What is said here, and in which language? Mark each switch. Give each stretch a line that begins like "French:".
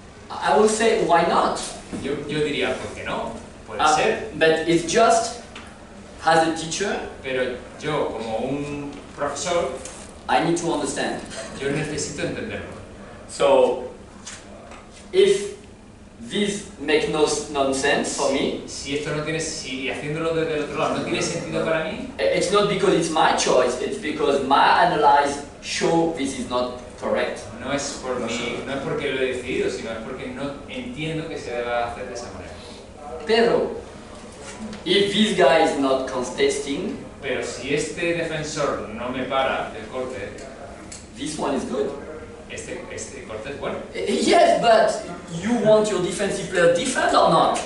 English: I will say, why not?
Spanish: Yo diría, ¿por qué no? Puede ser.
English: But it's just, as a teacher,
Spanish: Pero yo, como un profesor,
English: I need to understand.
Spanish: yo necesito entenderlo.
English: So, if this makes no nonsense for me,
Spanish: Si esto no tiene, si haciéndolo desde el otro lado no tiene sentido para mí,
English: it's not because it's my choice, it's because my analyze show this is not correct.
Spanish: no es por mí, no es porque lo he decidido, sino es porque no entiendo que se deba hacer de esa manera.
English: Pero, if this guy is not contesting,
Spanish: Pero si este defensor no me para el corte,
English: this one is good.
Spanish: este corte es bueno.
English: Yes, but you want your defensive player defend or not?